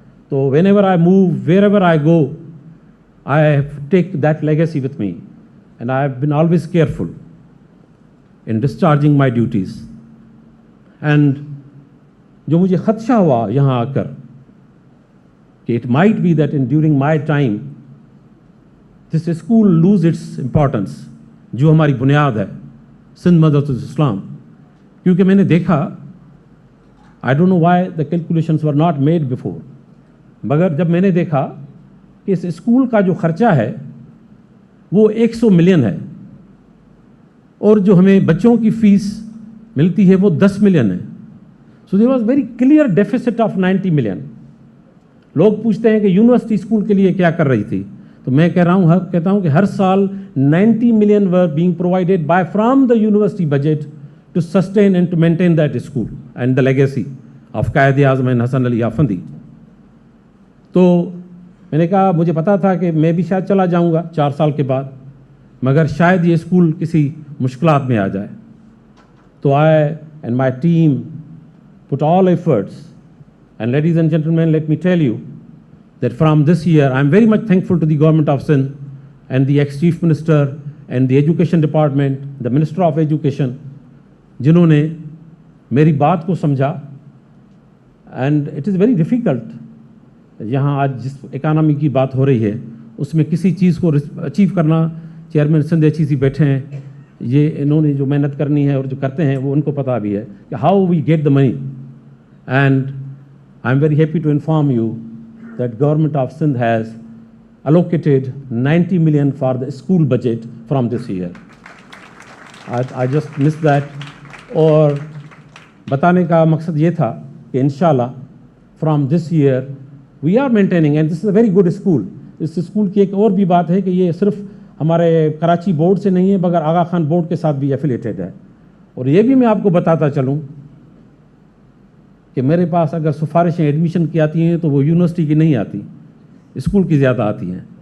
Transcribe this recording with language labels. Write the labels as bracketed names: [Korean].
[English] तो whenever I move, wherever I go, I take that legacy with me and I have been always careful. in discharging my duties. [Urdu] And جو مجھے خدشہ ہوا یہاں آ کر کہ it might be that during my time this school lose its importance, جو ہماری بنیاد ہے سندھ مدرسۃ الاسلام. کیونکہ میں نے دیکھا, I don't know why the calculations were not made before, مگر جب میں نے دیکھا کہ اس اسکول کا جو خرچہ ہے وہ 100 ملین ہے اور جو ہمیں بچوں کی فیس ملتی ہے وہ 10 ملین ہے. [English] So there was very clear deficit of 90 million. لوگ پوچھتے ہیں کہ یونیورسٹی اسکول کے لیے کیا کر رہی تھی, تو میں کہتا ہوں کہ ہر سال 90 million were being provided by from the university budget to sustain and to maintain that school and the legacy of Quaid Azam Hassan Ali Effendi. [Urdu] تو میں نے کہا مجھے پتا تھا کہ میں بھی شاید چلا جاؤں گا 4 سال کے بعد, مگر شاید یہ اسکول کسی مشکلات میں آ جائے. [English] تو I and my team put all efforts, and ladies and gentlemen, let me tell you that from this year I am very much thankful to the government of Sindh and the ex-chief minister and the education department, the minister of education, جنہوں نے میری بات کو سمجھا. [Urdu] and it is very difficult, یہاں آج جس economy کی بات ہو رہی ہے اس میں کسی چیز کو اچیو کرنا, چیئرمین سندھ ایچ سی بیٹھے ہیں, یہ انہوں نے جو محنت کرنی ہے اور جو کرتے ہیں وہ ان کو پتہ بھی ہے کہ how we get the money. [English] And I am very happy to inform you that government of Sindh has allocated 90 million for the school budget from this year. I just missed that. اور بتانے کا مقصد یہ تھا کہ انشاءاللہ from this year we are maintaining, and this is a very good school. [Urdu] اس school کی ایک اور بھی بات ہے کہ یہ صرف ہمارے کراچی بورڈ سے نہیں ہے مگر آغا خان بورڈ کے ساتھ بھی ایفیلیٹڈ ہے. اور یہ بھی میں آپ کو بتاتا چلوں کہ میرے پاس اگر سفارشیں ایڈمیشن کی آتی ہیں تو وہ یونیورسٹی کی نہیں آتی, اسکول کی زیادہ آتی ہیں.